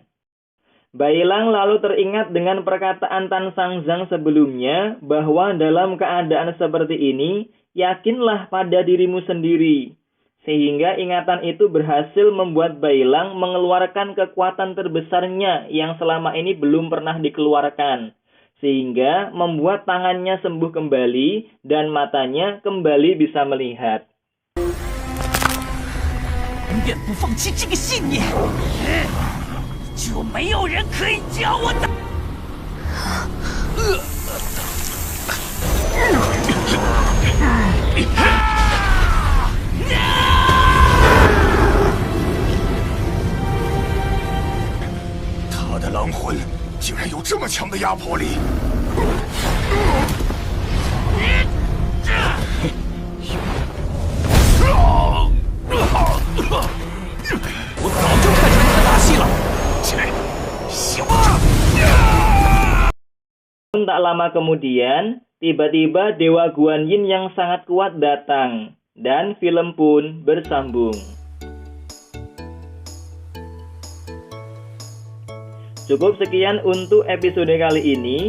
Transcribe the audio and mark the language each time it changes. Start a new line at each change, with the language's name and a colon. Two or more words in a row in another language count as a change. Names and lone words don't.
Indonesian: Bailang lalu teringat dengan perkataan Tan Sanzang sebelumnya bahwa dalam keadaan seperti ini, yakinlah pada dirimu sendiri. Sehingga ingatan itu berhasil membuat Bailang mengeluarkan kekuatan terbesarnya yang selama ini belum pernah dikeluarkan. Sehingga membuat tangannya sembuh kembali dan matanya kembali bisa melihat.
Chinese: 永远不放弃这个信念，就没有人可以将我打。他的狼魂竟然有这么强的压迫力！我早就看出你的把戏了。小子！
Indonesian: Tak lama kemudian, tiba-tiba Dewa Guan Yin yang sangat kuat datang, dan film pun bersambung. Cukup sekian untuk episode kali ini.